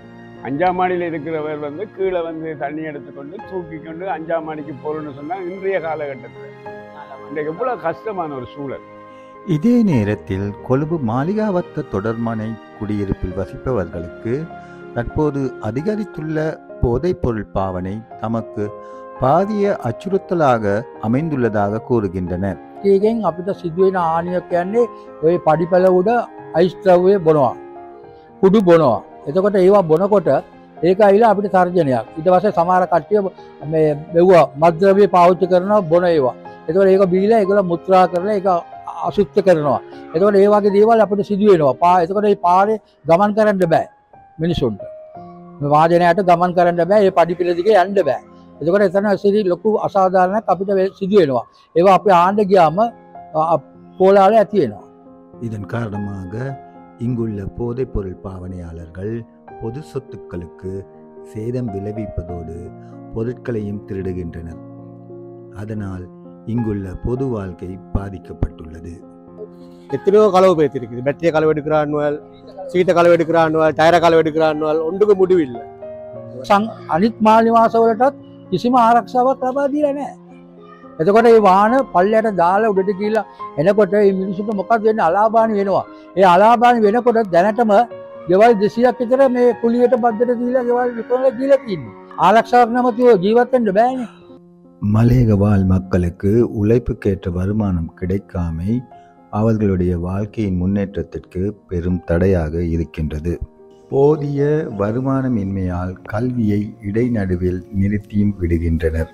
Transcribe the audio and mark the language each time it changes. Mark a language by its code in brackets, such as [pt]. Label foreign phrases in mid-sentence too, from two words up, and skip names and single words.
[ta] 5ஆம் மாடியில் இருக்கிறவர் வந்து கீழே வந்து தண்ணி எடுத்துக்கொண்டு தூக்கி கொண்டு 5ஆம் மாடிக்கு போகணும்னு சொன்னால் இன்றைய காலகட்டத்தில் இன்றைக்கு எவ்வளோ கஷ்டமான ஒரு சூழல். இதே நேரத்தில் கொழும்பு மாளிகாவத்த தொடர்மனை குடியிருப்பில் வசிப்பவர்களுக்கு தற்போது அதிகரித்துள்ள போதைப்பொருள் பாவனை தமக்கு பாரிய அச்சுறுத்தலாக அமைந்துள்ளதாக கூறுகின்றனர். [si] ඒකෙන් අපිට සිදුවෙන ආනිය කියන්නේ ඔය පඩිපැල උඩ අයිස් ද්‍රව්‍ය බොනවා, කුඩු බොනවා. එතකොට ඒවා බොනකොට ඒක ඇවිල්ලා අපිට තර්ජනයක්. ඊට පස්සේ සමහර කට්ටිය මේ මෙවුවා මත්ද්‍රව්‍ය පාවිච්චි කරනවා බොන ඒවා. එතකොට ඒක බීලා ඒගොල්ලෝ මුත්‍රා කරලා ඒක අසුද්ධ කරනවා. එතකොට ඒ වගේ දේවල් අපිට සිදු වෙනවා. එතකොට මේ පාරේ ගමන් කරන්න බෑ මිනිසුන්ට. මේ වාහනයට ගමන් කරන්න බෑ. මේ පඩිපෙළ දිගේ යන්න බෑ. එතකොට එතන සිරි ලොකු අසාධාරණයක් අපිට සිදු වෙනවා. ඒවා අපි ආන්න ගියාම கோளாறு ඇති වෙනවා. [ta] இதன் காரணமாக இங்குள்ள போதைப்பொருள் பாவனையாளர்கள் பொது சொத்துக்களுக்கு சேதம் விளைவிப்பதோடு பொருட்களையும் திருடுகின்றனர். அதனால் இங்குள்ள பொது வாழ்க்கை பாதிக்கப்பட்டுள்ளது. எத்தனையோ களவு பேத்திருக்குது. பெட்டியை களவு எடுக்கிறான்னுவல், சீட்டை களவு எடுக்கிறான்னுவல், டயரை களவு எடுக்கிறான்னுவல், ஒன்றுக்கு முடிவில்லை. [si] අනිත් මාලිවාසවලටත් කිසිම ආරක්ෂාවක් ලබා දීලා නැහැ. එතකොට මේ වාහන පල්ලයට දාලා උඩට ගිහිල්ලා එනකොට මේ මිනිස්සුන්ට මොකක්ද වෙන්නේ? අලාභානි වෙනවා. ඒ අලාභානි වෙනකොට දැනටම ගෙවල් 200ක් විතර මේ කුලියට බද්දට දීලා ගෙවල් විකුණලා දීලා තියෙනවා. ආරක්ෂාවක් නැමැතිව ජීවත් වෙන්න බෑනේ. [ta] மலையக வாழ் மக்களுக்கு உழைப்புக்கேற்ற வருமானம் கிடைக்காமை அவர்களுடைய வாழ்க்கையின் முன்னேற்றத்திற்கு பெரும் தடையாக இருக்கின்றது. போதிய வருமானமின்மையால் கல்வியை இடைநடுவில் நிறுத்தியும் விடுகின்றனர்.